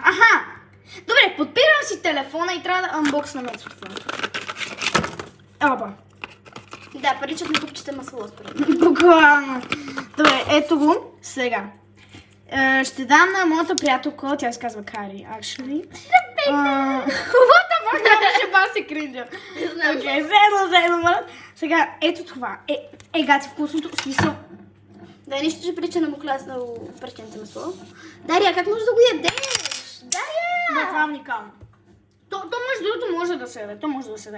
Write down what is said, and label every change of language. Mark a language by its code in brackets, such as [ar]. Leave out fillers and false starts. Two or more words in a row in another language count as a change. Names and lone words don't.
[bg] Аха! Добре, подпирам си телефона и трябва да анбоксна телефона. Аба. Да, приличат на купчета масло според мен. Буквално. Добре, ето го. Сега. Ще дам на моята приятелка, тя се казва Кари, actually. [en] What the fuck, [bg] да ще баси кринджа. Окей, заедно, брат. Сега, ето това. Гати вкусното, в смисъл. Да, нищо ще прилича на букласно пръченце масло. Дария, как можеш да го ядеш? Дария! Това е уникално. То между другото може да се яде, то може да се яде.